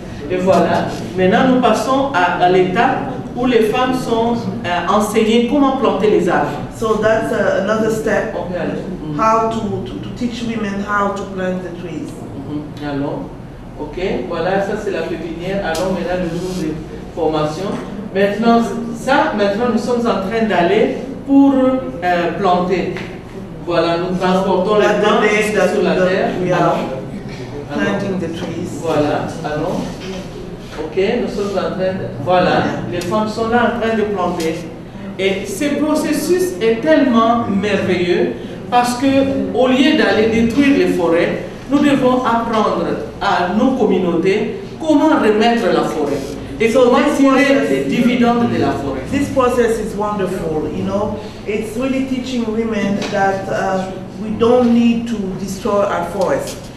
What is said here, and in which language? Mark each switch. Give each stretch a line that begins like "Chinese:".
French: Et voilà, maintenant nous passons à l'étape où les femmes sont enseignées comment planter les arbres.
English: So that's another step, how to teach women how to plant the trees.
French: Alors, ok, voilà, ça c'est la pépinière. Alors maintenant le jour de formation. Maintenant nous sommes en train d'aller pour planter. Voilà, nous transportons les plants sur la terre.
English: Planting the trees.
French: Voilà, alors, ok, nous sommes en train de... Voilà, les femmes sont là en train de planter. Et ce processus est tellement merveilleux parce que au lieu d'aller détruire les forêts, nous devons apprendre à nos communautés comment remettre la forêt. Et comment tirer les dividendes de la forêt.
English: This process is wonderful, It's really teaching women that we don't need to destroy our forest.